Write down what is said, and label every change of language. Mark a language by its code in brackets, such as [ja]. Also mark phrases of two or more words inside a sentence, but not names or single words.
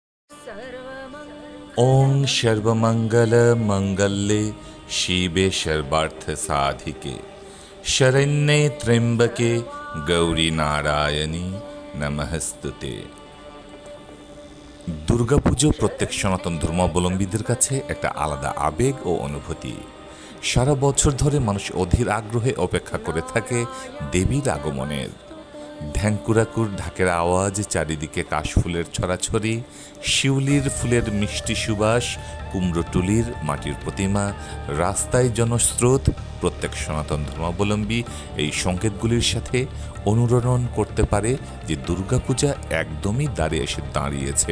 [sa] ओं सर्वमंगल मंगल्ये शिवे सर्वार्थ साधिके शरण्ये त्र्यंबके गौरी नारायणी नमस्तुते। [bn] দুর্গাপুজো প্রত্যেক সনাতন ধর্মাবলম্বীদের কাছে একটা আলাদা আবেগ ও অনুভূতি। সারা বছর ধরে মানুষ অধীর আগ্রহে অপেক্ষা করে থাকে দেবীর আগমনের। ঢ্যাঙ্কুরাকুর ঢাকের আওয়াজ, চারিদিকে কাশফুলের ছড়াছড়ি, শিউলির ফুলের মিষ্টি সুবাস, কুমড়োটুলির মাটির প্রতিমা, রাস্তায় জনস্রোত, প্রত্যেক সনাতন ধর্মাবলম্বী এই সংকেতগুলির সাথে অনুরণন করতে পারে যে দুর্গাপূজা একদমই দ্বারে এসে দাঁড়িয়েছে।